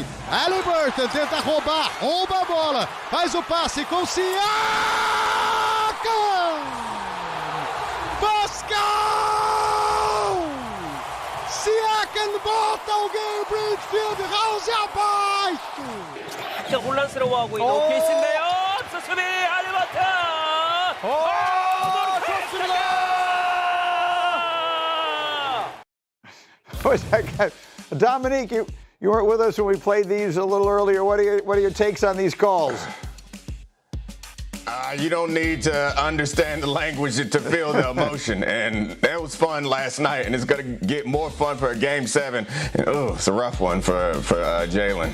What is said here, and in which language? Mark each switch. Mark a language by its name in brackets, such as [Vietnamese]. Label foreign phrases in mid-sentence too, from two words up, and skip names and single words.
[Portuguese] Halliburton tenta roubar a bola, faz o passe com Siakam! Pascal! Siakam bota alguém, Bridgefield, House abaixo! [Korean] 살짝 혼란스러워하고 있는 OKC인데요. 수비 할리버튼! 좋습니다! [English] Dominique, you weren't with us when we played these a little earlier. What are your takes on these calls? You don't need to understand the language to feel the emotion, and that was fun last night, and it's going to get more fun for a Game 7. It's a rough one for Jalen.